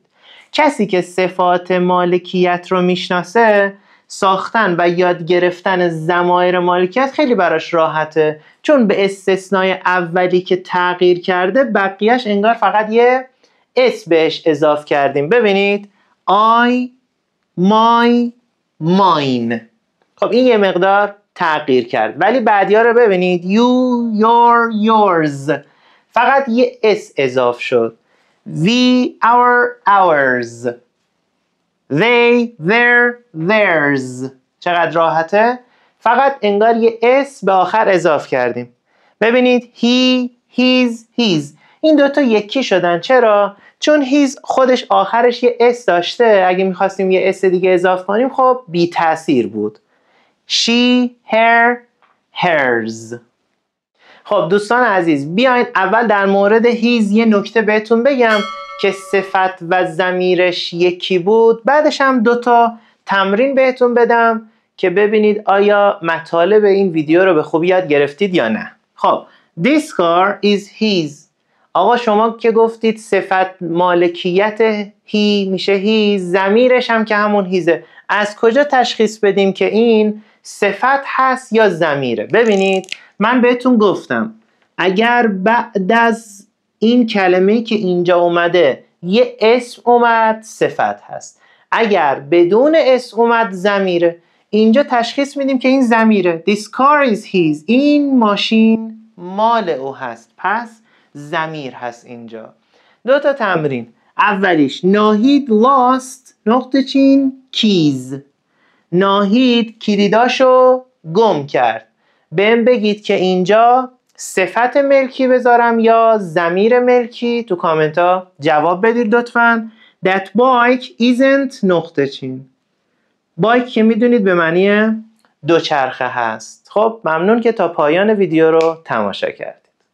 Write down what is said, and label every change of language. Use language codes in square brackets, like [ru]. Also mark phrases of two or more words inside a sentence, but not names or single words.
[fa] کسی که صفات مالکیت رو میشناسه، ساختن و یاد گرفتن ضمایر مالکیت خیلی براش راحته، چون به استثنای اولی که تغییر کرده بقیهش انگار فقط یه اسم بهش اضافه کردیم. ببینید، [en] I، my، mine. [fa] خب این یه مقدار تغییر کرد، ولی بعدیا رو ببینید: [en] you، your، yours. [fa] فقط یه اس اضافه شد. [en] we، our، ours. they، their، theirs. [fa] چقدر راحته؟ فقط انگار یه اس به آخر اضافه کردیم. ببینید، [en] he، his، his. [fa] این دوتا یکی شدن. چرا؟ چون his خودش آخرش یه اس داشته، اگه میخواستیم یه اس دیگه اضافه کنیم خب بی تأثیر بود. [en] she، her، hers. [fa] خب دوستان عزیز، بیاین اول در مورد his یه نکته بهتون بگم که صفت و ضمیرش یکی بود. بعدش هم دوتا تمرین بهتون بدم که ببینید آیا مطالب این ویدیو رو به خوبی یاد گرفتید یا نه. [en] خب This car is his. [fa] آقا شما که گفتید صفت مالکیت he میشه his، ضمیرش هم که همون هیزه. از کجا تشخیص بدیم که این صفت هست یا ضمیره؟ ببینید من بهتون گفتم اگر بعد از این کلمه که اینجا اومده یه اسم اومد صفت هست، اگر بدون اسم اومد ضمیره. اینجا تشخیص میدیم که این ضمیره. [en] This car is his. [fa] این ماشین مال او هست، پس ضمیر هست اینجا. دو تا تمرین. اولیش ناهید lost نقطه چین keys. ناهید کلیداشو گم کرد. بهم بگید که اینجا صفت ملکی بذارم یا ضمیر ملکی؟ تو کامنت ها جواب بدید لطفاً. [en] That bike isn't [fa] نقطه چین. بایک که میدونید به معنی دوچرخه هست. خب ممنون که تا پایان ویدیو رو تماشا کردید.